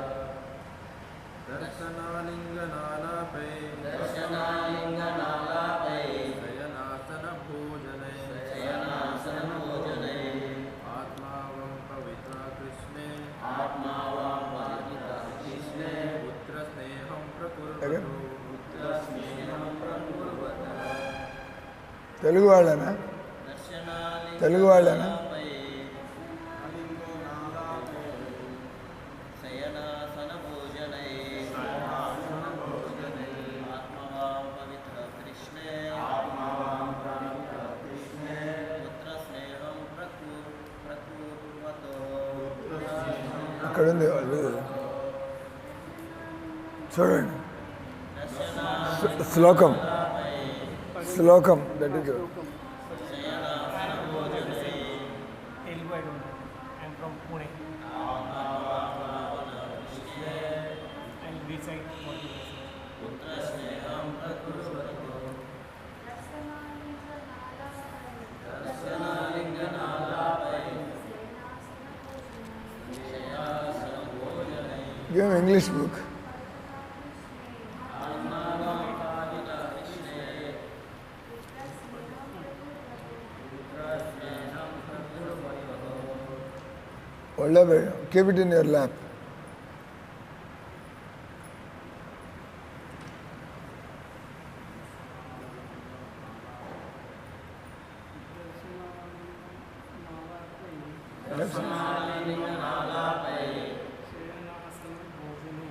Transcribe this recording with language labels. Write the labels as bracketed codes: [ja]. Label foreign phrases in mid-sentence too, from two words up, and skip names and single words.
[sa] दर्शनालिंग नालापै शयनासन भोजने आत्मावं पवित्र कृष्णे पुत्र स्नेहं प्रकुर्वतो [te] తెలుగు వాళ్ళనా తెలుగు వాళ్ళనా [sa] शयनासन भोजनै आत्मावां पवित्र कृष्णे पुत्र स्नेहं प्रकुर्वतो [te] అక్కడ ఉంది వాళ్ళు చూడండి శ్లోకం [en] that is [sa] शयनासन भोजनै [en] Telugu, I don't know. I'm from Pune. I'll recite what you say. [sa] पुत्र स्नेहं प्रकुर्वतो दर्शनालिंग नालापै शयनासन भोजनै [en] give English book [sa] आत्मावां पावितः कृष्णे पुत्र स्नेहं प्रकुर्वतो [en] ఒళ్ళో keep it in your lap [sa] दर्शनालिंग नालापै शयनासन भोजने